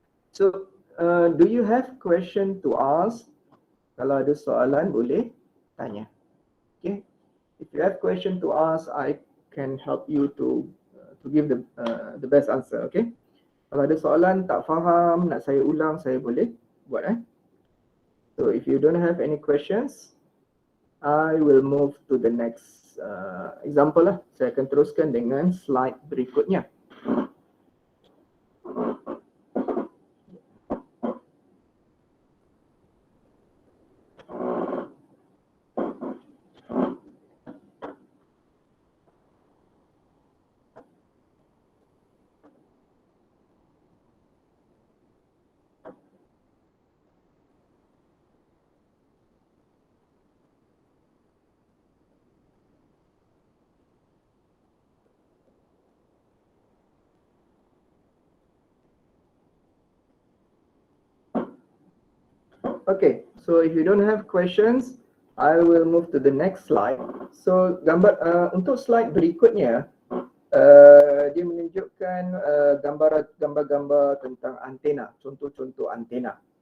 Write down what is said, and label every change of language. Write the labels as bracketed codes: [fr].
[en] So, do you have question to ask? [ms] Kalau ada soalan boleh tanya. [en] Okay. If you have question to ask, I can help you to give the best answer. Okay. [ms] Kalau ada soalan tak faham, nak saya ulang, saya boleh buat. [en] So if you don't have any questions, I will move to the next example lah. [ms] Saya akan teruskan dengan slide berikutnya. [en] Okay, so if you don't have questions, I will move to the next slide. [ms] So untuk slide berikutnya, dia menunjukkan gambar-gambar tentang antena, contoh-contoh antena.